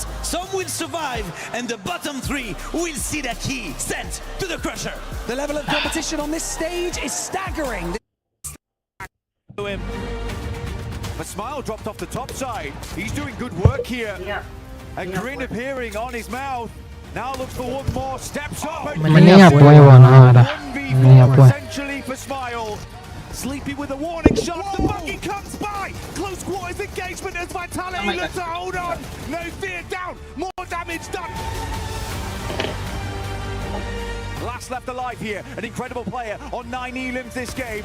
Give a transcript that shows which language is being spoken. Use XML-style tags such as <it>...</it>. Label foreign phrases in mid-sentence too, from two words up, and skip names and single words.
<en>Some will survive, and the bottom 3 will see their key sent to the Crusher. The level of competition on this stage is staggering. A smile dropped off the top side. He's doing good work here. A grin appearing on his mouth. Now looks for one more. Steps up.</en> <my>မနေ့ကပွဲပေါ်နော်ဒါမနေ့ကပွဲ</my> <en>Essentially for Smile. Sleepy with a warning shot. The buggy comes by. Close quarters engagement as Vitality looks to hold on. No fear down. More damage done. Last left alive here, an incredible player on 9 elims this game.</en>